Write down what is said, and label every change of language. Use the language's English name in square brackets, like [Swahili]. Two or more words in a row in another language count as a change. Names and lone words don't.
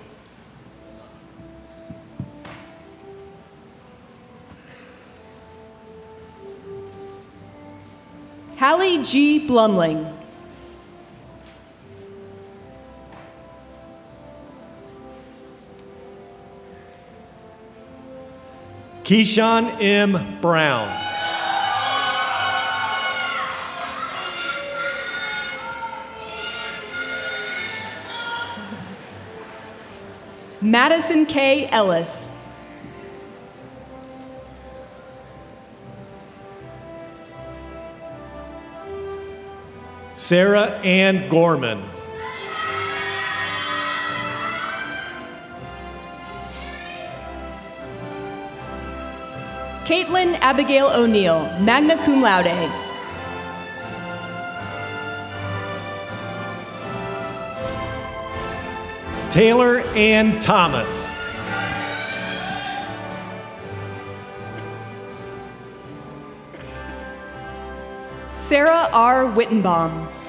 [English] Hallie G. Blumling. Keyshawn M. Brown. Madison K. Ellis. Sarah Ann Gorman. Caitlin Abigail O'Neill, [Latin] magna cum laude. [English] Taylor Ann Thomas. Sarah R. Wittenbaum.